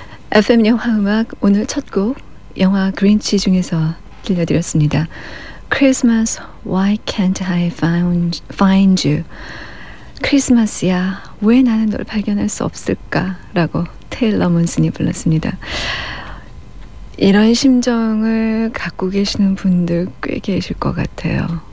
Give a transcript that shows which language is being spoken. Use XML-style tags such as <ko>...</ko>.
<ko>FM 영화음악 오늘 첫 곡, 영화 그린치 중에서 들려드렸습니다.</ko> <en>Christmas, why can't I find you?</en> <ko>크리스마스야, 왜 나는 널 발견할 수 없을까? 라고 테일러 문슨이 불렀습니다. 이런 심정을 갖고 계시는 분들 꽤 계실 것 같아요.</ko>